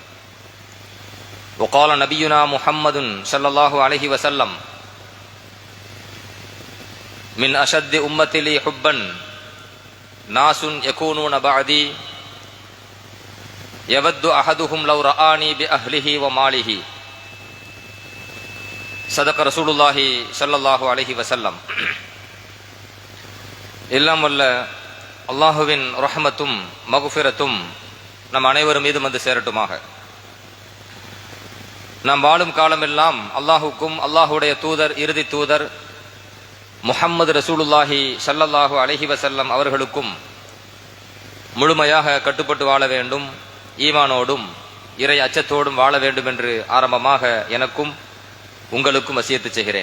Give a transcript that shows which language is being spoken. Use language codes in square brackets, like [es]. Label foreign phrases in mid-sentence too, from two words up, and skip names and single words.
[ar] وقال نبينا محمد صلى الله عليه وسلم من أشد أمتي لي حبا ناس يكونون بعدي يود أحدهم لو رآني بأهله وماله. صدق رسول الله صلى الله عليه وسلم. [ta] எல்லாம் வல்ல அல்லாஹுவின் ரஹ்மத்தும் மக்ஃபிரத்தும் நம் அனைவரும் மீது வந்து சேரட்டுமாக. நாம் வாழும் காலமெல்லாம் அல்லாஹுக்கும் அல்லாஹுடைய தூதர் இறுதி தூதர் முஹம்மது ரசூலுல்லாஹி [ar] صلى الله عليه وسلم [ta] அவர்களுக்கும் முழுமையாக கட்டுப்பட்டு வாழ வேண்டும், ஈமானோடும் இறை அச்சத்தோடும் வாழ வேண்டும் என்று ஆரம்பமாக எனக்கும் உங்களுக்கும் வசியத்து செய்கிறேன்.